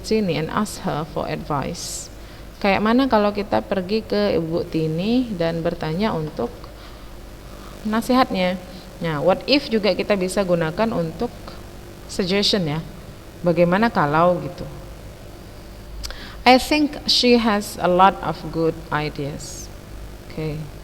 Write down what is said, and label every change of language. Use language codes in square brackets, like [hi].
[en] Tini and ask her for advice? [id] Kayak mana kalau kita pergi ke Ibu Tini dan bertanya untuk nasihatnya. Nah, what if juga kita bisa gunakan untuk suggestion ya. Bagaimana kalau gitu. [en] I think she has a lot of good ideas. Okay.